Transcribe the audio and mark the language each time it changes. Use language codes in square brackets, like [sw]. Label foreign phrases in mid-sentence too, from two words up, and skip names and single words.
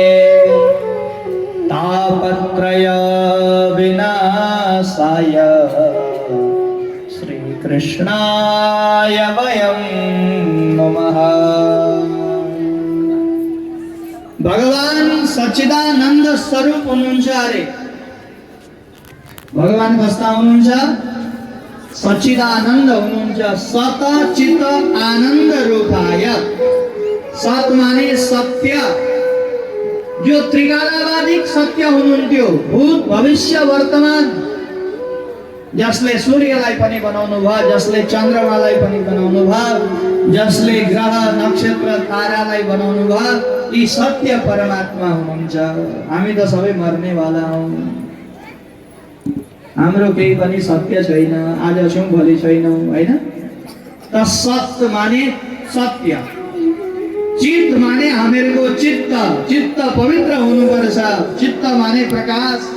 [sa] तापत्रय विनाशाय श्रीकृष्णाय वयं नमः। [ne] भगवान सच्चिदानंद स्वरूप हुनुहुन्छ अरे भगवान कस्ता हुनुहुन्छ सच्चिदानंद हुनुहुन्छ सत चित्त आनंद रूपाय सत माने सत्य जो त्रिकालावादिक सत्य हुनुहुन्थ्यो भूत भविष्य वर्तमान जसले सूर्यलाई पनि बनाउनु भयो जसले चन्द्रमालाई पनि बनाउनु भयो जसले ग्रह नक्षत्र तारालाई बनाउनु भयो यी सत्य परमात्मा हुनुहुन्छ। हामी त सबै मर्नेवाला हौं हाम्रो केही पनि सत्य छैन आज छौं भोलि छैनौं हैन त सत्य माने सत्य चित्त माने हामीहरूको चित्त चित्त पवित्र हुनुपर्छ चित्त माने प्रकाश